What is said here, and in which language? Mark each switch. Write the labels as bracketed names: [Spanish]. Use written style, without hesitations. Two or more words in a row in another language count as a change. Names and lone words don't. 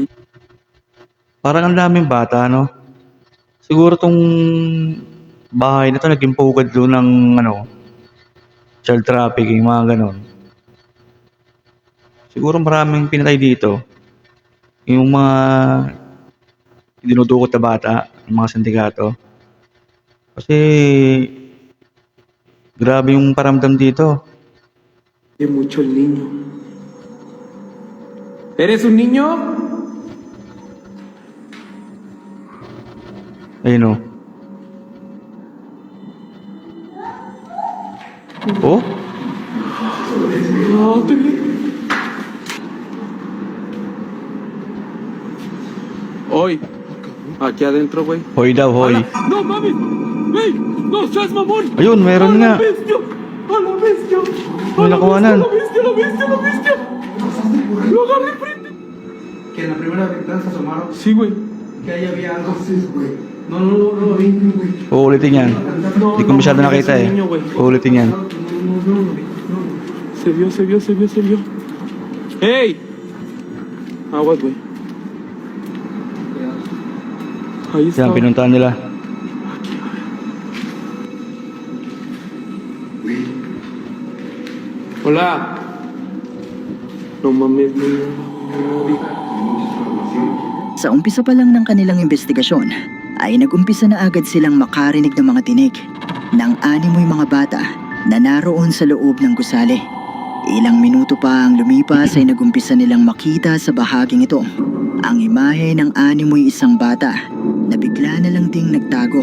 [Filipino] Parang ang daming bata, no? Siguro tong bahay na to naging pugad doon ng [English] child trafficking, [Filipino] mga ganon. Siguro maraming pinatay dito. Yung mga dinudukot na bata, ng mga sindikato. Kasi grabe yung paramdam dito. [Spanish] Oye mucho el niño. ¿Eres un niño? [Filipino] Ayun o. Oh? [Spanish] No, Hoy, aquí adentro, güey. [Filipino] Hoy daw, hoy. [Spanish] No mames. ¡Ey! ¡No seas mamón! [Filipino] Ayun, meron [Spanish] ¡A [Filipino] nga. [Spanish] la bestia! ¡A la bestia! [Filipino] May nakuhanan. [Spanish] ¡La bestia! ¡Lo agarré frente! Que en la primera ventana se asomaron, Sí, güey. que ahí había algo. Entonces, güey. No lo vi, güey. [Filipino] Uulitin yan. [Spanish] No, [Filipino] Hindi ko masyado [Spanish] mames, [Filipino] nakita [Spanish] ese [Filipino] eh. [Spanish] niño, güey. [Filipino] Uulitin yan. [Spanish] No lo vi. Se vio. ¡Ey! Aguas, güey. Ahí está. [Filipino] Yan, pinuntahan nila. [Spanish] Hola. No mames, güey. [Filipino] Sa umpisa pa lang ng kanilang investigasyon, ay nagumpisa na agad silang makarinig ng mga tinig ng animoy mga bata na naroon sa loob ng gusali. Ilang minuto pa ang lumipas ay nagumpisa nilang makita sa bahaging ito ang imahe ng animoy isang bata na bigla na lang ding nagtago.